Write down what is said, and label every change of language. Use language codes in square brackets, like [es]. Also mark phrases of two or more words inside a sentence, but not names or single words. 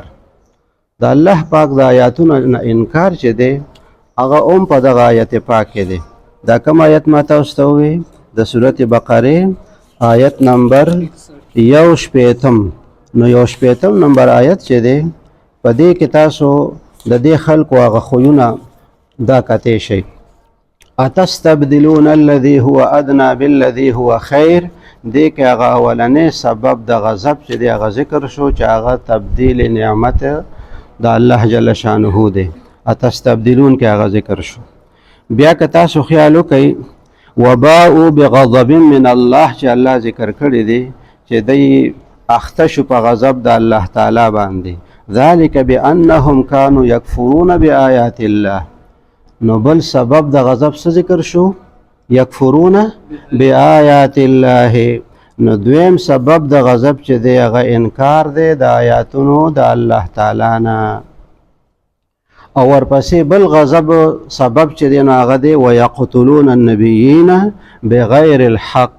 [ps] د الله پاک د آیاتونو نه انکار چې دی هغه هم په دغه آیت پاک کې دی. دا کوم آیت ما تاسو ته ووایي؟ د سورة بقرې آیت نمبر 1 نو 1 نمبر آیت چې دی په دې کې تاسو د دې خلکو هغه خویونه دا کتی شئ. [ar] اتستبدلون الذي هو ادنى بالذي هو خیر. [ps] دې کې هغه اولنی سبب د غضب چې دی هغه ذکر شو چې هغه تبدیل نعمت د الله [ar] جل شانه [ps] دی. اتستبدلون کې هغه ذکر شو. بیا که تاسو خیال وکئ [ar] وباءوا بغضب من الله [ps] چې الله ذکر کړی دی چې دی اخته شو په غضب د الله تعالی باندې. [ar] ذلك بانهم كانوا يكفرون بآيات الله. [ps] نو بل سبب د غضب څه ذکر شو؟ [ar] یکفرون بآیات الله. [ps] نو دویم سبب د غضب چې دی هغه انکار دی د آیاتونو د الله تعالی نه. او ورپسې بل غضب سبب چې دی نو هغه دی [ar] ویقتلون النبیین بغیر الحق.